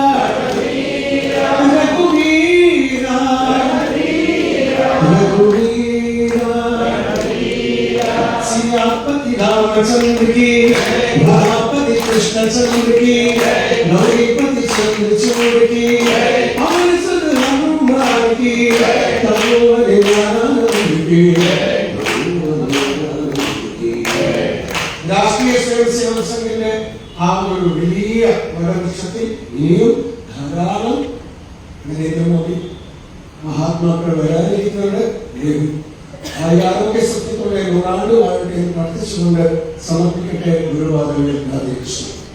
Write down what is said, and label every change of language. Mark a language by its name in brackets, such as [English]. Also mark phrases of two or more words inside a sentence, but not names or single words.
[Hindi] रघुवीरा, रघुवीरा, सियापति रामचंद्र की, राधापति कृष्णचंद्र की, गौरीपति चंद्रचूड़ की, पवन सुत हनुमान की, तपोवन आनंद की। [Malayalam] രാഷ്ട്രീയ സ്വയംസേവക സംഘത്തിന്റെ ആ ഒരു വലിയ വരവൃക്ഷത്തിൽ ഇനിയും ധാരാളം നരേന്ദ്രമോദി മഹാത്മാക്കൾ വരാനിരിക്കുന്നുണ്ട്. ആ ആരോഗ്യ സത്യത്തോടെ 100 ആണ്ട് എന്ന് പ്രാർത്ഥിച്ചുകൊണ്ട് സമർപ്പിക്കട്ടെ ഗുരുവാദങ്ങളിൽ രാധേകൃഷ്ണൻ.